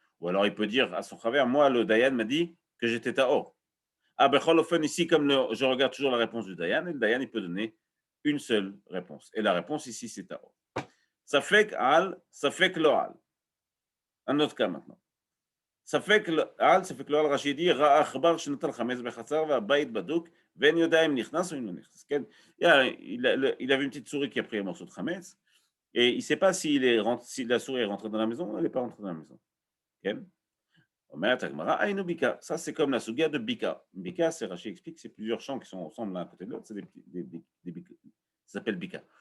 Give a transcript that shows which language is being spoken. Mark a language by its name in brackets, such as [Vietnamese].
[French] Ou alors il peut dire à son chaver « moi, le Dayan m'a dit que j'étais Taor ». Ah, ben, ici, comme je regarde toujours la réponse du Dayan, et le Dayan, il peut donner une seule réponse. Et la réponse ici, c'est Taor. Ça fait que lo al. Un autre cas maintenant. [Hebrew] ספק על, ספק לא על רש"י dit, ראה עכבר שנטל חמץ בחצר והבית בדוק ואין יודע אם נכנס או אם לא נכנס. כן? [French] Il avait une petite souris qui a pris un morceau de chametz et il ne sait pas si la souris est rentrée dans la maison ou elle n'est pas rentrée dans la maison. כן? [Hebrew] אומרת הגמרא, היינו ביקה. [French] Ça, c'est comme la souga de bika. Bika, c'est Rachid explique, c'est plusieurs champs qui sont ensemble l'un à côté de l'autre, c'est des bika. Ça s'appelle bika.